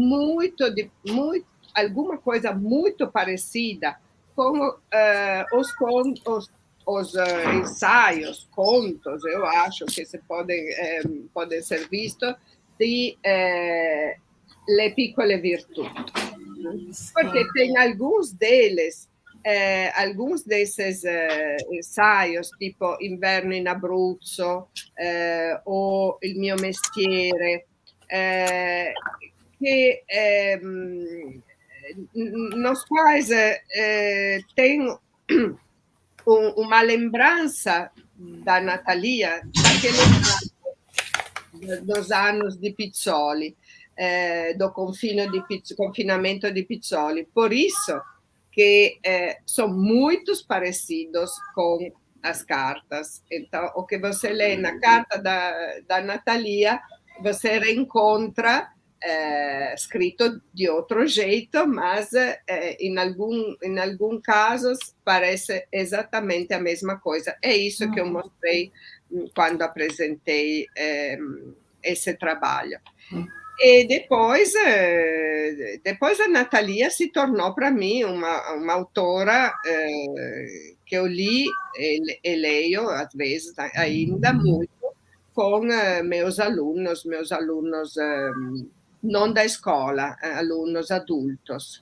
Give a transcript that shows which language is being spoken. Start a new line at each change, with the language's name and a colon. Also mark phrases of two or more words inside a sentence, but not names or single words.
Portuguese: alguma coisa muito parecida com os ensaios, contos, eu acho que podem ser vistos, de Le Piccole Virtù, porque tem alguns deles, alguns desses ensaios, tipo Inverno in Abruzzo o Il mio mestiere, que nos quais tem uma lembrança da Natalia dos anos di Pizzoli, do confinamento di Pizzoli. Por isso que são muito parecidos com as cartas. Então, o que você lê na carta da Natalia, você reencontra
Italian: scritto di
Portuguese: outro jeito, mas in alguns casos parece exatamente a mesma coisa. É isso que eu mostrei quando apresentei esse trabalho. E depois a Natalia se tornou para mim uma autora que eu li e leio, às vezes ainda muito, com meus alunos não da escola, alunos adultos.